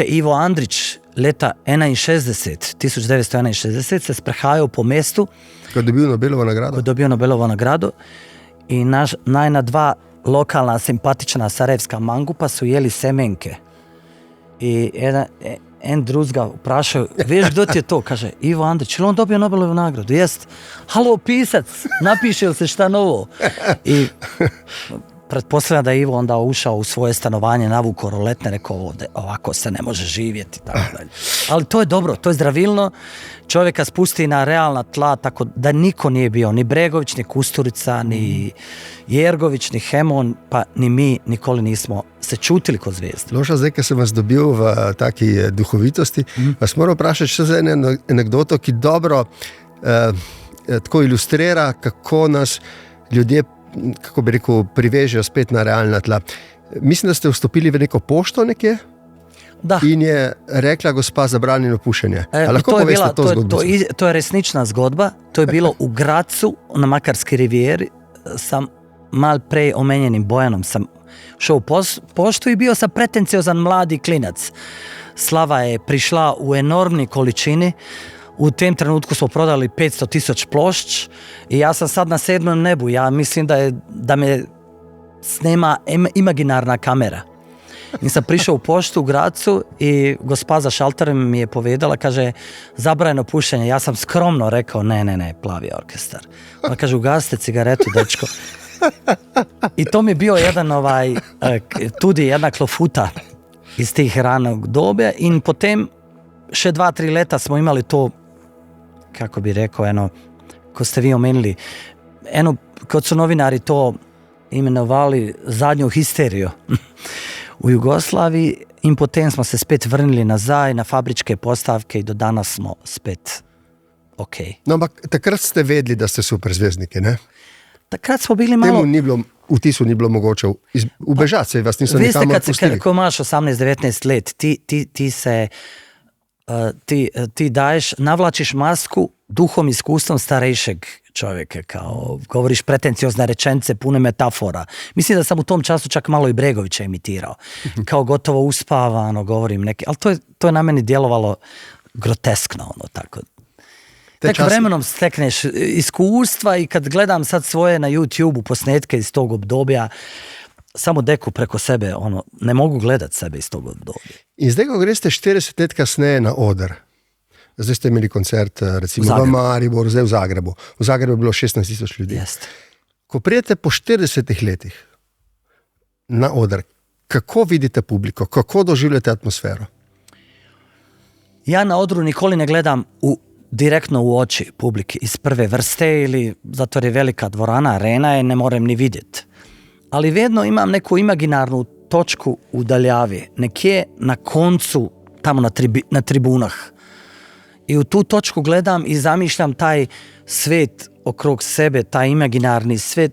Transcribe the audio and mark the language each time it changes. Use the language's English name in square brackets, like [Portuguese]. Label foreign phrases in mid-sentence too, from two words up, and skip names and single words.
[Slovenian] Ivo Andrić leta 1961 se sprehajao po mestu. Ko je dobil Nobelovo nagrado. [Bosnian] I najna dva lokalna simpatična sarajevska mangupa su jeli semenke. [Slovenian] I en druz ga vprašao, veš kdo ti je to? [Bosnian] Kaže, Ivo Andrić, ili on dobio Nobelovu nagradu? Jest. Halo, pisac, napiše li se šta novo? I pretpostavljam da je Ivo onda ušao u svoje stanovanje, navukao roletne, rekao ovdje, ovako se ne može živjeti. Tako dalje. Ali to je dobro, to je zdravilno. Čovjeka spusti na realna tla, tako da niko nije bio, ni Bregović, ni Kusturica, ni Jergović, ni Hemon, pa ni mi nikoli nismo se [Slovenian] čutili kot [Bosnian] zvijezdi. [Slovenian] Loša, zdaj, ker sem vas dobil v taki duhovitosti, vas moram vprašati še za eno anekdoto, ki dobro tako ilustrira, kako nas ljudje, kako bi rekel, privežejo spet na realna tla. Mislim, da ste vstopili v neko pošto nekje? Da. In je rekla gospa zabranjeno pušenje. Lahko to je poveste bila, to zgodbo? To je resnična zgodba. [Bosnian] To je bilo u Gracu na Makarski rivijeri. Sam [Slovenian] mal prej omenjenim [Bosnian] Bojanom sam šel u poštu i bio sam pretenciozan mladi klinac. Slava je prišla u enormni količini. U tem trenutku smo prodali 500.000 plošć i ja sam sad na 7. nebu. Ja mislim da me snema imaginarna kamera. I sam prišao u poštu u Gracu i gospa za šalterem mi je povedala, kaže, zabranjeno pušenje. Ja sam skromno rekao, ne, Plavi orkestar. Ona kaže, ugasite cigaretu, dečko. I to mi je bio jedan tudi jedna klofuta iz tih ranog dobe [Slovenian] in potem še 2-3 leta smo imali to, [Bosnian] kako bi rekao, [Slovenian] ko ste vi omenili, kot [Bosnian] su novinari to imenovali zadnju histeriju u Jugoslaviji [Slovenian] in potem smo se spet vrnili nazaj [Bosnian] na fabričke postavke i do danas smo spet ok. [Slovenian] No, ampak takrat ste vedeli, da ste superzvezdniki, ne? Takrat smo bili malo... Vtisu ni bilo mogoče ubežati, se vas niso nikamor pustili. Veste, ko imaš 18-19 let, ti daješ, [Bosnian] navlačiš masku duhom, iskustvom starejšeg čovjeka, kao govoriš pretenciozne rečence, pune metafora. Mislim da sam u tom času čak malo i Bregovića imitirao. Kao gotovo uspavano govorim neke, ali to je na meni djelovalo groteskno, tako. Tek vremenom stekneš iskustva i kad gledam sad svoje na YouTube-u posnetke iz tog obdobja, samo deku preko sebe, ne mogu gledat sebe iz tog obdobja. [Slovenian] In zdaj, ko greste 40 let kasneje na oder, zdaj ste imeli koncert recimo v Mariboru, zdaj v Zagrebu. V Zagrebu je bilo 16.000 ljudi. Jest. Ko prijete po 40 letih na oder, kako vidite publiko, kako doživljate atmosfero? [Bosnian] Ja [Slovenian] na odru nikoli ne gledam direktno [Bosnian] u oči publike iz prve vrste ili zato je velika dvorana, arena je, ne morem ni vidjeti. Ali vedno imam neku imaginarnu točku u daljavi, nekje na koncu, tamo na tribunah. I u tu točku gledam i zamišljam taj svet okrog sebe, taj imaginarni svet.